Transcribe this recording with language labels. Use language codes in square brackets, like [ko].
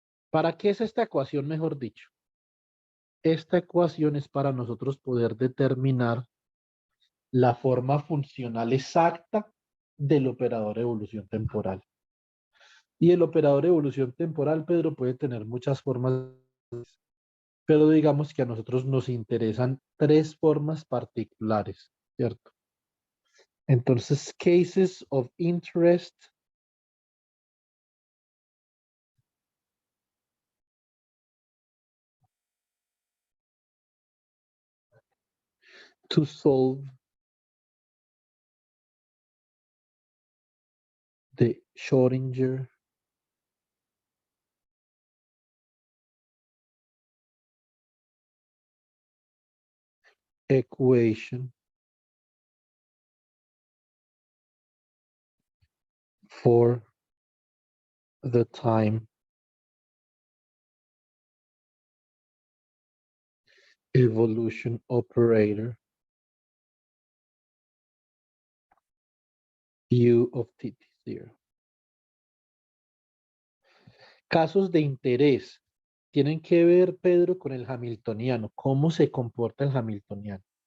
[es] ¿Para qué es esta ecuación, mejor dicho? Esta ecuación es para nosotros poder determinar la forma funcional exacta del operador evolución temporal. Y el operador evolución temporal, Pedro, puede tener muchas formas, pero digamos que a nosotros nos interesan tres formas particulares, ¿cierto? Entonces, [en] cases of interest to solve the Schrödinger equation for the time evolution operator U of TT0. [es] Casos de interés tienen que ver, Pedro, con el hamiltoniano. ¿Cómo se comporta el hamiltoniano?